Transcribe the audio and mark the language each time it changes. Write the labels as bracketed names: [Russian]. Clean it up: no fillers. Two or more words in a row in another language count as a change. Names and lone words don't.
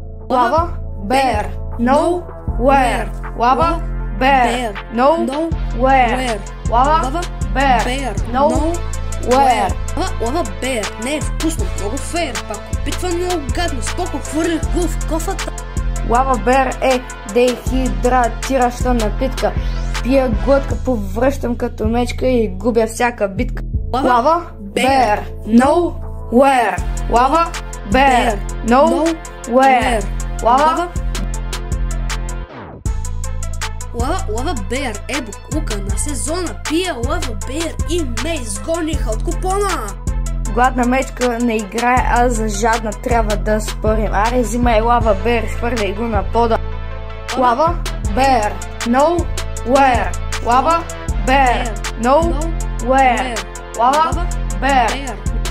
[English] Lava bear, nowhere. Lava bear, nowhere. Lava bear, nowhere. [Bulgarian] Лава беер не е вкусно, много фейер. Пак опитва много гадно, споко хвърлях го в кофата. Лава бер е дехидратираща напитка. Пия глътка, повръщам като мечка и губя всяка битка. Лава бер, nowhere. Лава бер, nowhere. Лава беер е буклука на сезона. Пия лава беер и ме изгониха от купона. Гладна мечка не играе, а за жадна трябва да спорим. Аре, взимай лава бер, хвърляй го на пода. Лава бер, nowhere. Лава бер, nowhere. Лава бер.